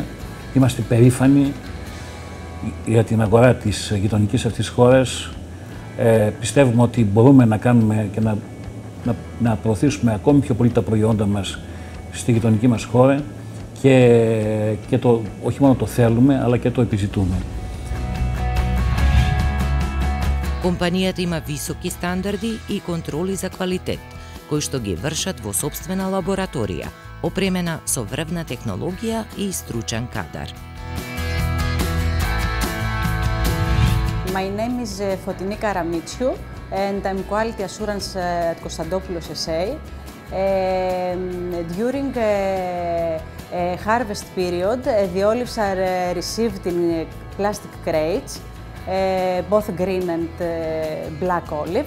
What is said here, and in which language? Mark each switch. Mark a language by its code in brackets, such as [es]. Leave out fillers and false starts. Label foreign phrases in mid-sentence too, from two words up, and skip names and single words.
[el] Είμαστε περήφανοι για την αγορά της γειτονικής αυτής χώρας. Πιστεύουμε ότι μπορούμε να κάνουμε και να προωθήσουμε ακόμη πιο πολύ τα προϊόντα μας στη γειτονική μας χώρα και όχι μόνο το θέλουμε, αλλά και το επιζητούμε. [mk] Компанијата има високи стандарди и контроли за квалитет, кои што ги вршат во сопствена лабораторија, опремена со врвна технологија и стручен кадар. [en] My name is Fotini Karamitsiou and I'm Quality Assurance at Konstantopoulos SA. During harvest period, the olives are received in plastic crates, both green and black olives.